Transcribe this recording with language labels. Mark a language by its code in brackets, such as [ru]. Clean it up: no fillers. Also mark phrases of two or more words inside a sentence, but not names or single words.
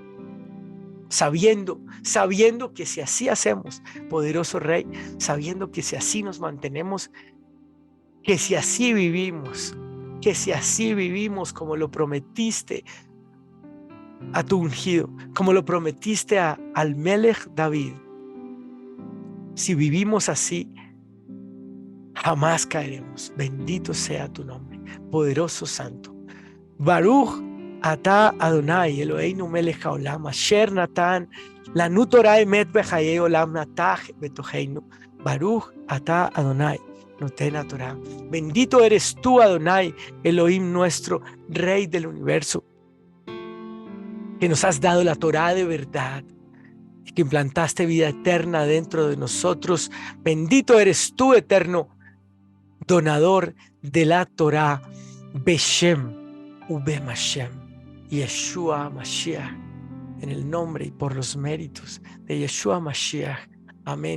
[es] Sabiendo que si así hacemos, poderoso Rey, sabiendo que si así nos mantenemos, que si así vivimos como lo prometiste a tu ungido, como lo prometiste al Melech David, si vivimos así, jamás caeremos. Bendito sea tu nombre, poderoso Santo. [he] ברוך אתה אדוני אלוהינו מלך העולם אשר נתן לנו תורה אמת בחיי עולם נטע בתוכנו. ברוך אתה אדוני נותן תורה. [es] Bendito eres tú, Adonai, Elohim nuestro, Rey del universo, que nos has dado la Torah de verdad, que implantaste vida eterna dentro de nosotros. Bendito eres tú, eterno donador de la Torah, [he] בשם ובמשם, [es] Yeshua Mashiach, en el nombre y por los méritos de Yeshua Mashiach.